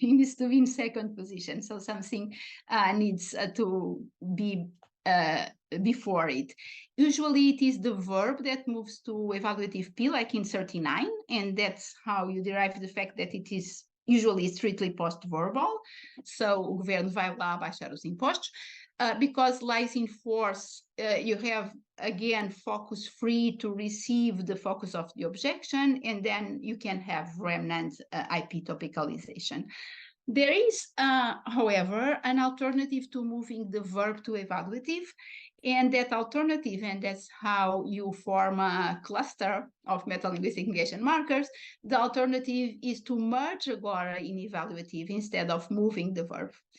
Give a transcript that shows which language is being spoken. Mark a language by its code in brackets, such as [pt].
[en] It needs to be in second position. So something needs to be before it. Usually it is the verb that moves to evaluative P, like in 39, and that's how you derive the fact that it is usually strictly post-verbal. [pt] So o governo vai lá baixar os impostos. [en] Because lies in force, you have, again, focus free to receive the focus of the objection, and then you can have remnant IP topicalization. There is, however, an alternative to moving the verb to evaluative, and that alternative, and that's how you form a cluster of metalinguistic negation markers, the alternative is to merge agora in evaluative instead of moving the verb.